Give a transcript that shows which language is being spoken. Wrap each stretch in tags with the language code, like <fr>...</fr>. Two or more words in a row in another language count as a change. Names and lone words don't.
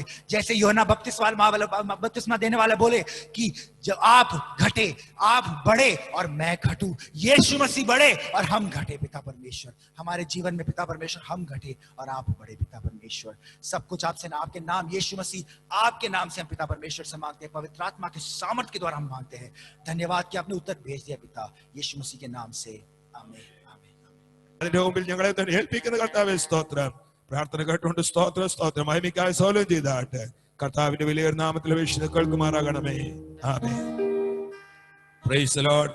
<hi>जैसे यूहन्ना बपतिस्मा देने वाले बोले कि जब आप घटे, आप बढ़े और मैं घटूं, यीशु मसीह बढ़े और हम घटे। पिता परमेश्वर, हमारे जीवन में पिता परमेश्वर हम घटे और आप बढ़े। पिता परमेश्वर, सब कुछ आपसे, आपके नाम यीशु मसीह, आपके नाम से हम पिता परमेश्वर से मांगते हैं। पवित्र आत्मा के सामर्थ के द्वारा हम मांगते हैं। धन्यवाद कि आपने उत्तर भेज दिया पिता, यीशु मसीह के नाम से, आमीन।</hi> <ml>അതിന്റെ മുമ്പിൽ ഞങ്ങളെ തന്നെ ഏൽപ്പിക്കുന്ന കർത്താവേ സ്തോത്രം. പ്രാർത്ഥന കേട്ടുകൊണ്ട് സ്തോത്രം മഹിമയ്ക്കായി സൗലം ചെയ്താട്ടെ. കർത്താവിന്റെ വലിയ നാമത്തിൽ അപേക്ഷിച്ച് കേൾക്കുമാറാകണമേ. ആമേൻ.</ml> <en>Praise the Lord.</en>